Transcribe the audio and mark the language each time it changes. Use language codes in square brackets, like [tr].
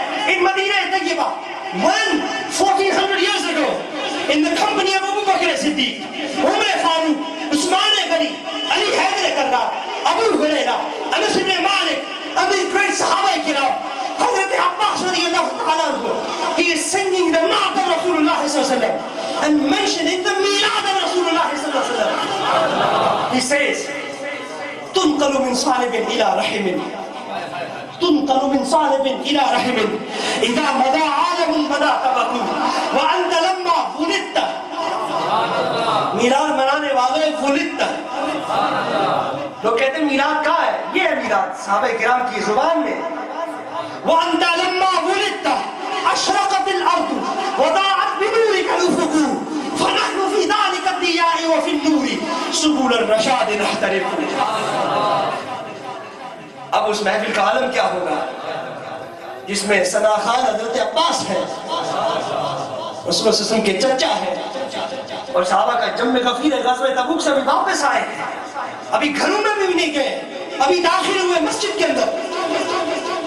[en] In Medina Tayyibah, when 1400 years ago, in the company of Abu Bakr as-Siddiq, Umar Farooq, Usman Ghani, Ali Haidar Karrar, Abu Hurairah, Anas ibn Malik, and these great Sahaba kiram, Hazrat Abbas radiyallahu ta'ala anhu, he is singing the Naat of Rasulullah sallallahu alaihi wasallam and mentioning the Milad of Rasulullah sallallahu alaihi wasallam. He says, [ar] تنقل من صالب إلى رحم تنقل من صالب إلى رحم إذا مضى عالم مضى طبق وأنت لما ولدت [ur] میلاد منانے والے [ar] ولدت. [ur] لوگ کہتے ہیں میلاد کہاں ہے؟ یہ ہے میلاد صحابہ کرام کی زبان میں. [ar] وأنت لما ولدت أشرقت الأرض وضاعت بنورك الأفق فنحن في ذلك الضياء وفي النور سبل الرشاد نحترق. [ur] اب اس محفل کا عالم کیا ہوگا جس میں ثنا خان حضرت عباس ہے، رسول اللہ صلی اللہ علیہ وسلم کے چچا ہے، اور صحابہ کا جم غفیر ہے، غزوہ تبوک سے ابھی واپس آئے، ابھی گھروں میں بھی نہیں گئے، ابھی داخل ہوئے مسجد کے اندر.